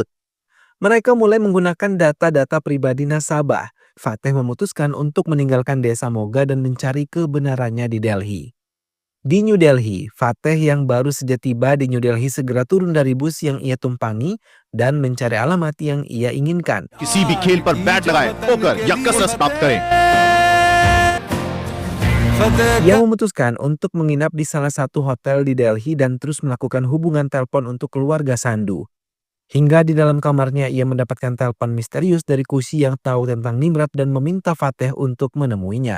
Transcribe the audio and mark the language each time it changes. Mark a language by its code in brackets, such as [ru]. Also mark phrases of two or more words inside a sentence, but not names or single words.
[id] Mereka mulai menggunakan data-data pribadi nasabah. Fateh memutuskan untuk meninggalkan desa Moga dan mencari kebenarannya di Delhi. Di New Delhi, Fateh yang baru saja tiba di New Delhi segera turun dari bus yang ia tumpangi dan mencari alamat yang ia inginkan. [hi] किसी भी खेल पर बैट लगाएं, पोकर या कसरत प्राप्त करें। [id] Ia memutuskan untuk menginap di salah satu hotel di Delhi dan terus melakukan hubungan telepon untuk keluarga Sandu. Hingga di dalam kamarnya ia mendapatkan telepon misterius dari Kushi yang tahu tentang Nimrat dan meminta Fateh untuk menemuinya.